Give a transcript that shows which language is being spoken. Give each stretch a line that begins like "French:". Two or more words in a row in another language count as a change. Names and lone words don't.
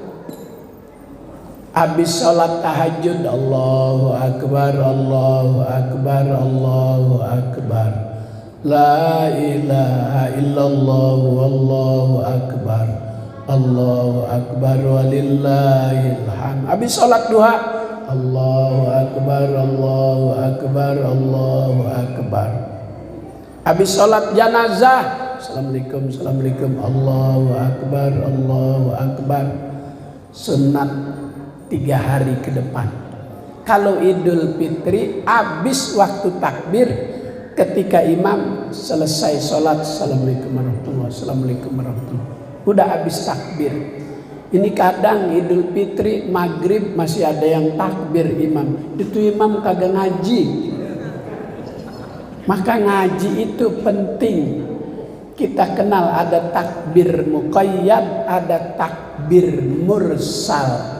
Indonesian: Habis sholat tahajud,
Arabic: الله أكبر، الله أكبر، الله أكبر، لا إله إلا الله، والله أكبر، الله أكبر، ولله الحمد.
Indonesian: Habis sholat duha,
Arabic: الله أكبر، الله أكبر، الله أكبر.
Indonesian: Habis sholat janazah,
Arabic: السلام عليكم، السلام عليكم، الله أكبر، الله أكبر.
Indonesian: Sunat 3 hari ke depan. Kalau Idul Fitri habis waktu takbir ketika imam selesai sholat,
Arabic: السلام عليكم ورحمة الله وبركاته، السلام عليكم ورحمة الله وبركاته.
Indonesian: Udah habis takbir. Ini kadang Idul Fitri maghrib masih ada yang takbir imam. Itu imam kagak ngaji. Maka ngaji itu penting. Kita kenal ada takbir muqayyad, ada takbir mursal.